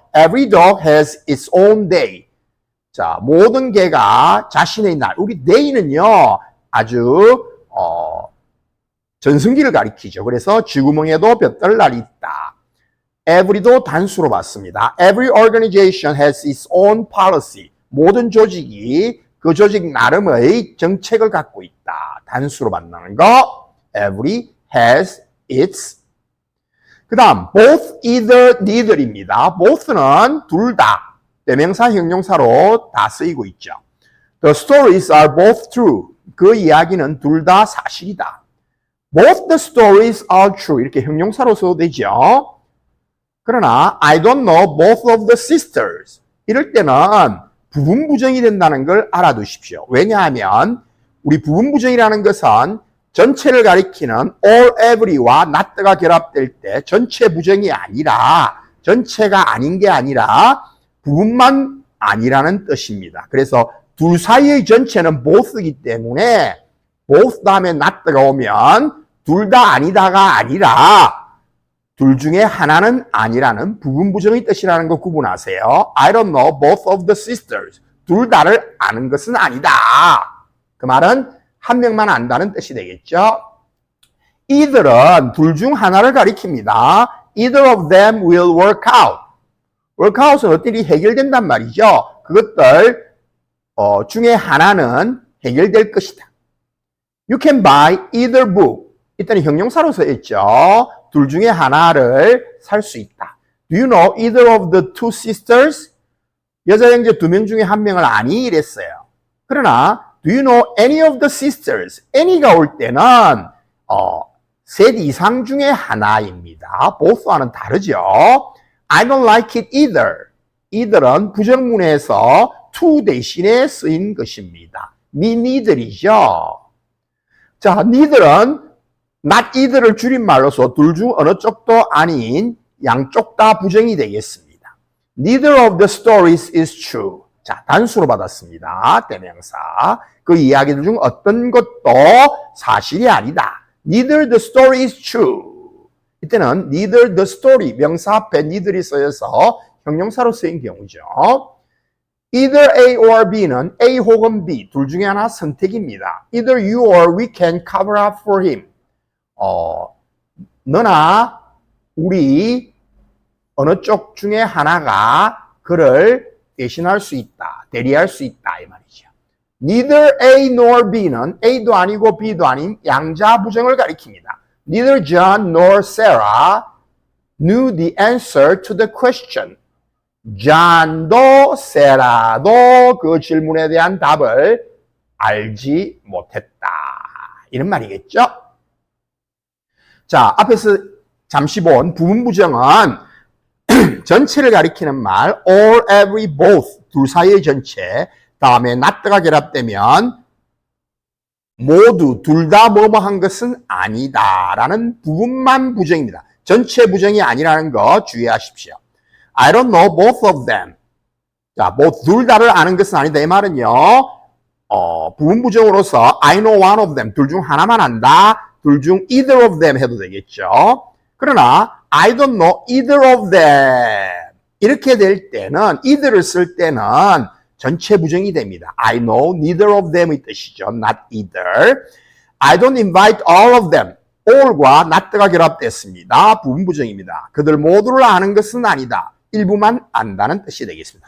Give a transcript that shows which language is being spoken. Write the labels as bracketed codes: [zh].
[en] Every dog has its own day. [ko] 자, 모든 개가 자신의 날. 우리 day는요, 아주 전승기를 가리키죠. 그래서 쥐구멍에도 볕들 날이 있다. Every도 단수로 받습니다. [en] Every organization has its own policy. [ko] 모든 조직이 그 조직 나름의 정책을 갖고 있다. 단수로 만나는 거. [en] Every has its. [ko] 그 다음 both, either, neither입니다. both는 둘 다. 대명사, 형용사로 다 쓰이고 있죠. [en] The stories are both true. [ko] 그 이야기는 둘 다 사실이다. [en] Both the stories are true. [ko] 이렇게 형용사로 써도 되죠. 그러나 [en] I don't know both of the sisters. [ko] 이럴 때는 부분부정이 된다는 걸 알아두십시오. 왜냐하면 우리 부분부정이라는 것은 전체를 가리키는 all, every와 not가 결합될 때 전체 부정이 아니라 전체가 아닌 게 아니라 부분만 아니라는 뜻입니다. 그래서 둘 사이의 전체는 both이기 때문에 both 다음에 not가 오면 둘 다 아니다가 아니라 둘 중에 하나는 아니라는 부분부정의 뜻이라는 거 구분하세요. [en] I don't know both of the sisters. [ko] 둘 다를 아는 것은 아니다. 그 말은 한 명만 안다는 뜻이 되겠죠. either은 둘 중 하나를 가리킵니다. [en] Either of them will work out. [ko] work out은 어떤 일이 해결된단 말이죠. 그것들 중에 하나는 해결될 것이다. [en] You can buy either book. [ko] 일단 형용사로 써있죠. 둘 중에 하나를 살 수 있다. [en] Do you know either of the two sisters? [ko] 여자 형제 두 명 중에 한 명을 아니? 이랬어요. 그러나 [en] Do you know any of the sisters? [ko] any가 올 때는 셋 이상 중에 하나입니다. both와는 다르죠. [en] I don't like it either. [ko] either은 부정문에서 to 대신에 쓰인 것입니다. [en] me neither이죠. [ko] 자, neither은 not either를 줄임말로서 둘 중 어느 쪽도 아닌 양쪽 다 부정이 되겠습니다. [en] Neither of the stories is true. [ko] 자, 단수로 받았습니다. 대명사. 그 이야기들 중 어떤 것도 사실이 아니다. [en] Neither the story is true. [ko] 이때는 neither the story, 명사 앞에 neither이 쓰여서 형용사로 쓰인 경우죠. Either A or B는 A 혹은 B, 둘 중에 하나 선택입니다. Either you or we can cover up for him. 너나 우리 어느 쪽 중에 하나가 그를 대신할 수 있다, 대리할 수 있다 이 말이죠. Neither A nor B는 A도 아니고 B도 아닌 양자 부정을 가리킵니다. [en] Neither John nor Sarah knew the answer to the question. [ko] John도 Sarah도 그 질문에 대한 답을 알지 못했다. 이런 말이겠죠? 자, 앞에서 잠시 본 부분부정은 전체를 가리키는 말 all, every, both 둘 사이의 전체 다음에 not가 결합되면 모두 둘 다 뭐뭐 한 것은 아니다 라는 부분만 부정입니다. 전체 부정이 아니라는 거 주의하십시오. [en] I don't know both of them. [ko] 자, both 둘 다를 아는 것은 아니다. 이 말은요, 부분 부정으로서 [en] I know one of them. [ko] 둘 중 하나만 안다. 둘 중 [en] either of them [ko] 해도 되겠죠. 그러나 [en] I don't know either of them. [ko] 이렇게 될 때는 either를 쓸 때는 전체 부정이 됩니다. [en] I know neither of them의 뜻이죠. Not either. I don't invite all of them. [ko] all과 not가 결합됐습니다. 부분 부정입니다. 그들 모두를 아는 것은 아니다. 일부만 안다는 뜻이 되겠습니다.